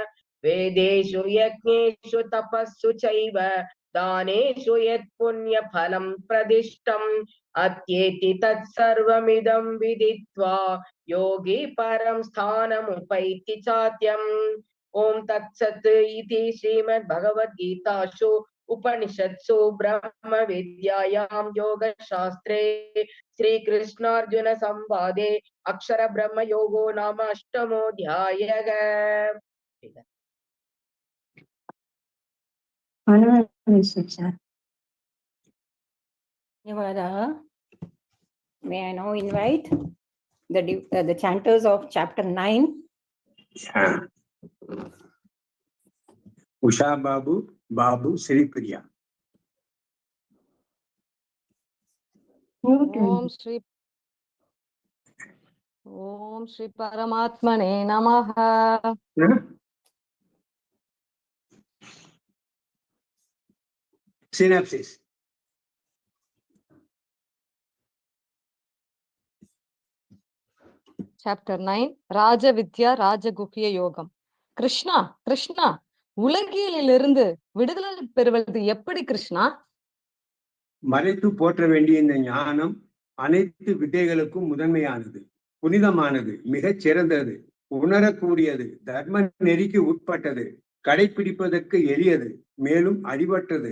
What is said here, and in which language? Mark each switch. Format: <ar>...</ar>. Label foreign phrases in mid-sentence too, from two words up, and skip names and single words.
<sa>वेदेषु यज्ञेषु तपस्सु चैव दानेषु यत् पुण्यफलं प्रदिष्टम् अत्येति तत्सर्वमिदं विदित्वा योगी परं स्थानमुपैति चाद्यम् ओम तत्सत् इति श्रीमद् भगवद गीतासु उपनिषत्सु ब्रह्म विद्यायां योगशास्त्रे श्री कृष्णार्जुन संवादे अक्षर ब्रह्म योगो नाम अष्टमोऽध्यायः।</sa> <en>May I now invite the chanters of chapter 9. Usha Babu Sri Priya.</en> <sa>ॐ श्री परमात्मने नमः.</sa> <en>Synopsis. Chapter 9. Rajavidya Rajaguhya Yogam. Krishna,</en> <ta>உலகியலிலிருந்து விடுதலை பெறுவது எப்படி கிருஷ்ணா? மறைத்து போற்ற வேண்டிய இந்த ஞானம் அனைத்து வித்தைகளுக்கும் முதன்மையானது, புனிதமானது, மிகச் சிறந்தது, உணரக்கூடியது, தர்ம நெறிக்கு உட்பட்டது, கடைபிடிப்பதற்கு எளியது, மேலும் அடிபட்டது.</ta>